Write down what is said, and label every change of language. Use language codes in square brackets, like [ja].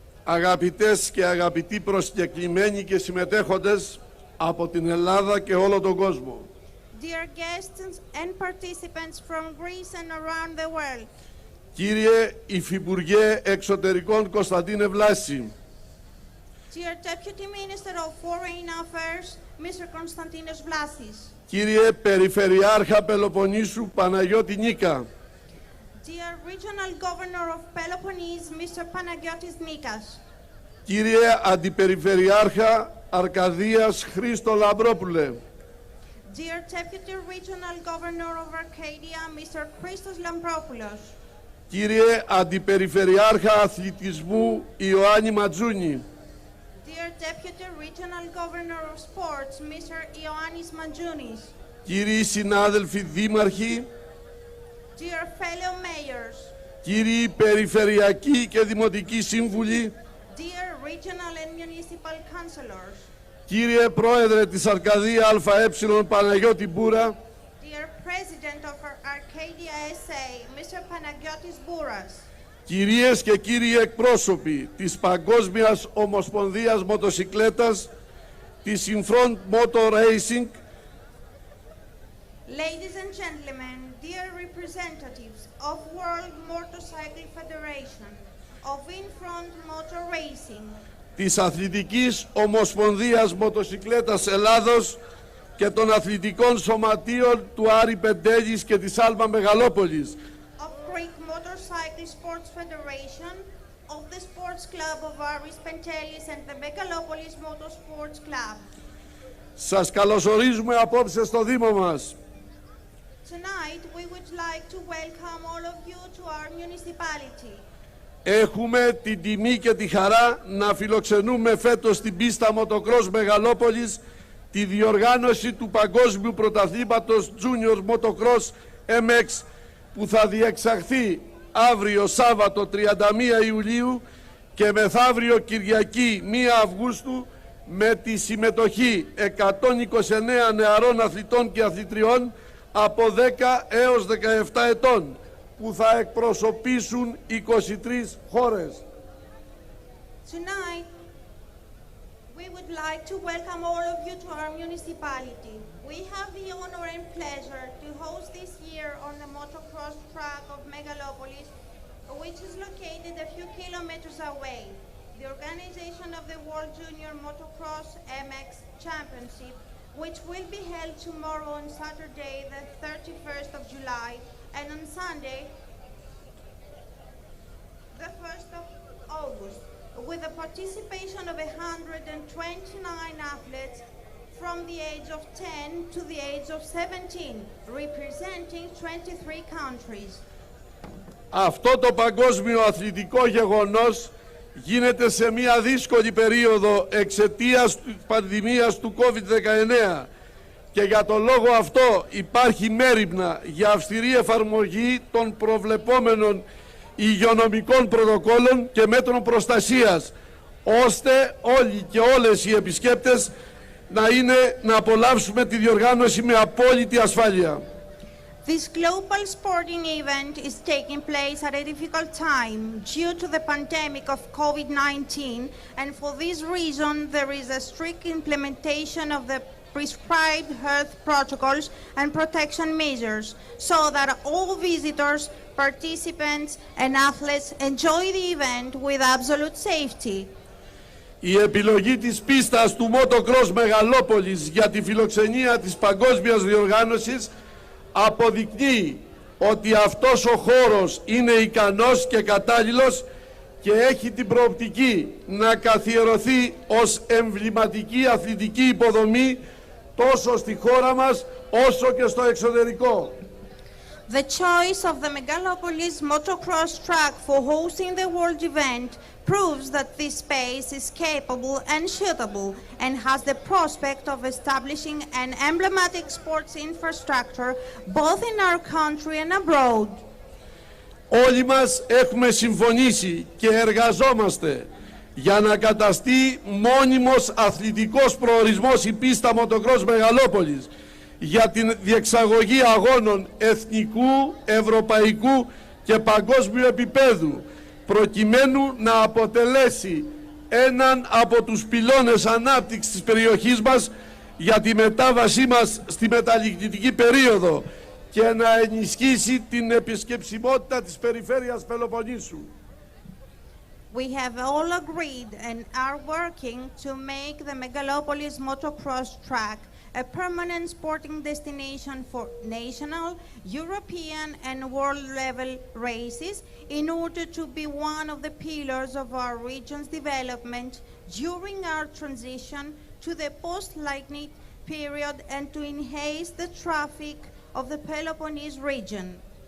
[el] Αγαπητές και αγαπητοί προσκεκλημένοι και συμμετέχοντες από την Ελλάδα και όλο τον κόσμο. [en] Dear guests and participants from Greece and around the world. [el] Κύριε Υφυπουργέ Εξωτερικών Κωνσταντίνε Βλάση. [en] Dear Deputy Minister of Foreign Affairs, Mr. Konstantinos Vlasis. [el] Κύριε Περιφερειάρχα Πελοποννήσου Παναγιώτη Νίκα. [en] Dear Regional Governor of Peloponnese, Mr. Panagiotis Nikas. [el] Κύριε Αντιπεριφερειάρχα Αρκαδίας Χρήστο Λαμπρόπουλε. [en] Dear Deputy Regional Governor of Arcadia, Mr. Christos Lampropoulos. [el] Κύριε Αντιπεριφερειάρχα Αθλητισμού Ιωάννη Ματζούνη. [en] Dear Deputy Regional Governor of Sports, Mr. Ioannis Mantζounis. [el] Κύριοι συνάδελφοι δήμαρχοι. [en] Dear fellow mayors. [el] Κύριοι περιφερειακοί και δημοτικοί σύμβουλοι. [en] Dear regional and municipal councillors. [el] Κύριε Πρόεδρε της Αρκαδία ΑΕ Παναγιώτη Μπούρα. [en] Dear President of Arcadia SA, Mr. Panagiotis Bouras. [el] Κυρίες και κύριοι εκπρόσωποι της Παγκόσμιας Ομοσπονδίας Μοτοσικλέτας, της Infront Motor Racing. [en] Ladies and gentlemen, dear representatives of World Motorcycle Federation, of Infront Motor Racing, [el] της Αθλητικής Ομοσπονδίας Μοτοσικλέτας Ελλάδος και των Αθλητικών Σωματείων του Άρη Πεντέλης και της Άλμα Μεγαλόπολης. [en] Of Greek Motorcycle Sports Federation, of the Sports Club of Aris Pentelis and the Megalopolis Motorsports Club. [el] Σας καλωσορίζουμε απόψε στο Δήμο μας. [en] Tonight we would like to welcome all of you to our municipality. [el] Έχουμε την τιμή και τη χαρά να φιλοξενούμε φέτος στην πίστα Motocross Μεγαλόπολης τη διοργάνωση του Παγκόσμιου Πρωταθλήματος Junior Motocross MX που θα διεξαχθεί αύριο Σάββατο 31 Ιουλίου και μεθαύριο Κυριακή 1 Αυγούστου με τη συμμετοχή 129 νεαρών αθλητών και αθλητριών από 10 έως 17 ετών που θα εκπροσωπήσουν 23 χώρες. [en] Tonight, we would like to welcome all of you to our municipality. We have the honor and pleasure to host this year on the motocross track of Megalopolis, which is located a few kilometers away. The organization of the World Junior Motocross MX Championship, which will be held tomorrow on Saturday, the 31st of July, and on Sunday, the 1st of August, with the participation of 129 athletes from the age of 10 to the age of 17, representing 23 countries. [el] Αυτό το παγκόσμιο αθλητικό γεγονός γίνεται σε μια δύσκολη περίοδο εξαιτίας της πανδημίας του COVID-19 και για τον λόγο αυτό υπάρχει μέριμνα για αυστηρή εφαρμογή των προβλεπόμενων υγειονομικών πρωτοκόλων και μέτρων προστασίας, ώστε όλοι και όλες οι επισκέπτες να απολαύσουμε τη διοργάνωση με απόλυτη ασφάλεια. [en] This global sporting event is taking place at a difficult time due to the pandemic of COVID-19, and for this reason there is a strict implementation of the prescribed health protocols and protection measures so that all visitors, participants and athletes enjoy the event with absolute safety. [el] Η επιλογή της πίστας του Motocross Μεγαλόπολης για τη φιλοξενία της παγκόσμιας διοργάνωσης αποδεικνύει ότι αυτός ο χώρος είναι ικανός και κατάλληλος και έχει την προοπτική να καθιερωθεί ως εμβληματική αθλητική υποδομή τόσο στη χώρα μας όσο και στο εξωτερικό. [en] The choice of the Megalopolis motocross track for hosting the world event proves that this space is capable and suitable and has the prospect of establishing an emblematic sports infrastructure both in our country and abroad. [el] Όλοι μας έχουμε συμφωνήσει και εργαζόμαστε για να καταστεί μόνιμος αθλητικός προορισμός η πίστα Motocross Μεγαλόπολης για την διεξαγωγή αγώνων εθνικού, ευρωπαϊκού και παγκόσμιου επίπεδου, προκειμένου να αποτελέσει έναν από τους πυλώνες ανάπτυξης της περιοχής μας για τη μετάβασή μας στη μεταλλικτική περίοδο και να ενισχύσει την επισκεψιμότητα της περιφέρειας Πελοποννήσου. [en] We have all agreed and are working to make the Megalopolis motocross track a permanent sporting destination for national, European and world-level races in order to be one of the pillars of our region's development during our transition to the post-Lightning period and to enhance the traffic of the Peloponnese region.